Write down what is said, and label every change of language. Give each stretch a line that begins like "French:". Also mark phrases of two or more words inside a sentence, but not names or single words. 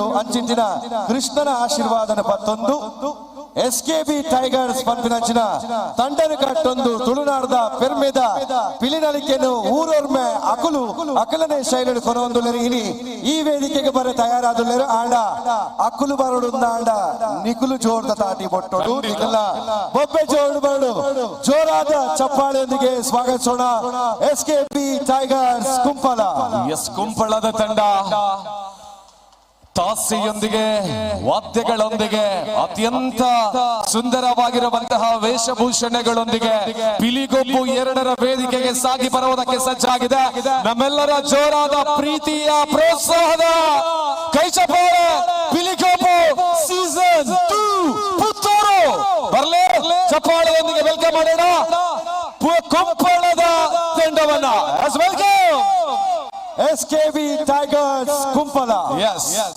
Tulu: ಅಂಚಿನ ಕೃಷ್ಣನ ಆಶೀರ್ವಾದನ ಪತ್ತೊಂದು SKB ಟೈಗರ್ಸ್ ಪಂಪಿನಂಚಿನ ತಂಡನ ಕಟ್ಟೊಂದು ತುಳುನಾಡದ ಪೆರ್ಮೆದ ಪಿಲಿನಲಿಕೆಯನ್ನು ಊರೊರ್ಮೆ ಅಕಲನೆ ಶೈಲಿಗಳು ಕೊನೊಂದುಲ್ಲೆರು. ಇನಿ ಈ ವೇದಿಕೆಗೆ ಬರ ತಯಾರಾದುಲ್ಲೆರು. ಆಂಡ ಅಕ್ಕುಲು ಬರೋಡುಂದ ಆಂಡ ನಿಕುಲು ಜೋರ್ದ ತಾಟಿ ಬೊಟ್ಟೋಡು ನಿಕಲ ಬೊಬ್ಬೆ ಜೋಡು ಬರಡು
Kannada: ಜೋರಾದ ಚಪ್ಪಾಳೆಯೊಂದಿಗೆ ಸ್ವಾಗತಿಸೋಣ
Tulu: SKB ಟೈಗರ್ಸ್ ಕುಂಪಲ.
Kannada: ಕುಂಪಳದ ತಂಡ ತಾಸಿಯೊಂದಿಗೆ ವಾದ್ಯಗಳೊಂದಿಗೆ ಅತ್ಯಂತ ಸುಂದರವಾಗಿರುವಂತಹ ವೇಷಭೂಷಣಗಳೊಂದಿಗೆ ಪಿಲಿಗೊಬ್ಬು 2ರ ವೇದಿಕೆಗೆ ಸಾಗಿ ಬರುವುದಕ್ಕೆ ಸಜ್ಜಾಗಿದೆ. ನಮ್ಮೆಲ್ಲರ ಜೋರಾದ ಪ್ರೀತಿಯ ಪ್ರೋತ್ಸಾಹದ ಕೈಚಪ್ಪಾಳೆ ಪಿಲಿಗೊಬ್ಬು ಸೀಸನ್ 2 ಪುತ್ತೂರು ಬರ್ಲೇ ಚಪ್ಪಾಳೆಯೊಂದಿಗೆ ವೆಲ್ಕಮ್ ಮಾಡೋಣ ಕುಂಪಳದ ತಂಡವನ್ನ. ವೆಲ್ಕಮ್ SKB ಟೈಗರ್ಸ್ ಕುಂಪಲ. Yes.